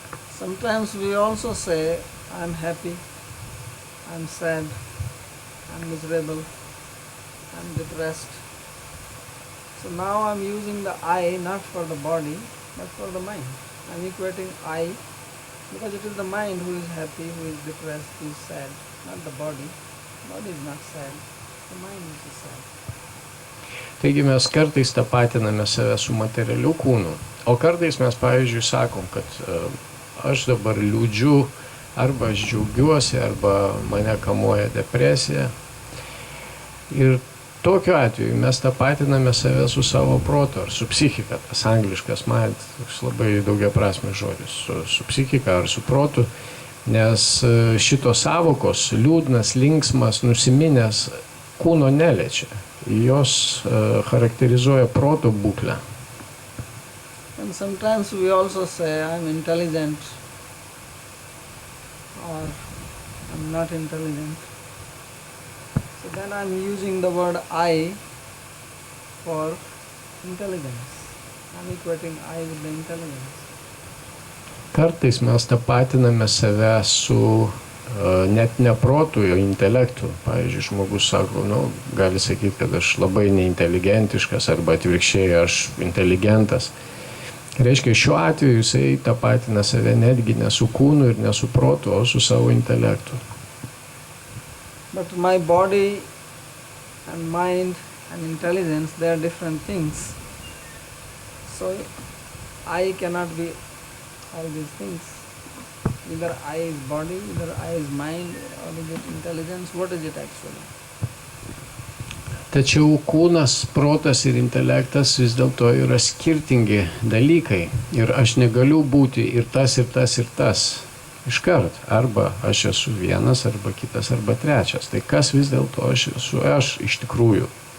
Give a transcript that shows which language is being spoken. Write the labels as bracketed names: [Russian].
[English] Sometimes we also say, I am happy, I am sad, I am miserable, I am depressed. So now I am using the I not for the body, but for the mind. I am equating I because it is the mind who is happy, who is depressed, who is sad, not the body. The body is not sad, the mind is sad. [Lithuanian] Taigi mes kartais tapatiname save su materialiu kūnu, o kartais mes, pavyzdžiui, sakom, kad aš dabar liūdžiu arba aš džiaugiuosi, arba mane kamuoja depresija. Ir tokiu atveju mes tapatiname save su savo protu ar su psichika, tas angliškas mind, toks labai daugiaprasmis žodis, su psichika ar su protu, nes šitos savokos, liūdnas, linksmas, nusiminęs, kūno neliečia, jos charakterizuoja proto būklę. [English] And sometimes we also say, I'm intelligent or I'm not intelligent. So then I'm using the word I for intelligence. I'm equating I with the intelligence. [Lithuanian] Kartais mes tapatiname save su net ne protu, jo intelektu. Pavyzdžiui, žmogus sako, gali sakyti, kad aš labai neinteligentiškas arba atvirkščiai aš inteligentas. Reiškia, šiuo atveju jisai tapatina save netgi ne su kūnu ir ne su protu, o su savo intelektu. [English] But my body and mind and intelligence, they are different things. So I cannot be all these things. Either I is body, either I is mind, or is it intelligence? What is it actually? [Lithuanian] Tačiau kūnas, protas ir intelektas vis dėlto yra skirtingi dalykai. Ir aš negaliu būti ir tas, ir tas, ir tas. Iškart. Arba aš esu vienas, arba kitas, arba trečias. Tai kas vis dėlto aš esu aš iš tikrųjų?